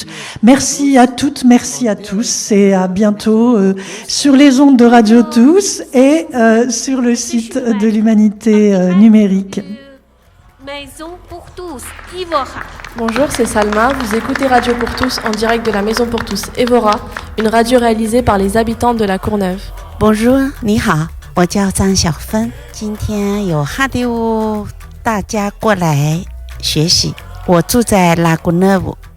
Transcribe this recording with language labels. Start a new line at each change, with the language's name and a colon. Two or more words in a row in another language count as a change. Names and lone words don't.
French: Merci à toutes, merci à tous et à bientôt sur les ondes de Radio Tous et sur le site de l'Humanité numérique. Maison pour tous, Evora. Bonjour, c'est Salma. Vous écoutez Radio pour tous en direct de la Maison pour tous, Evora, une radio réalisée par les habitants de la Courneuve. Bonjour,
Chinese: 你好，我叫张小芬。今天有 Radio 大家过来学习。我住在La Courneuve，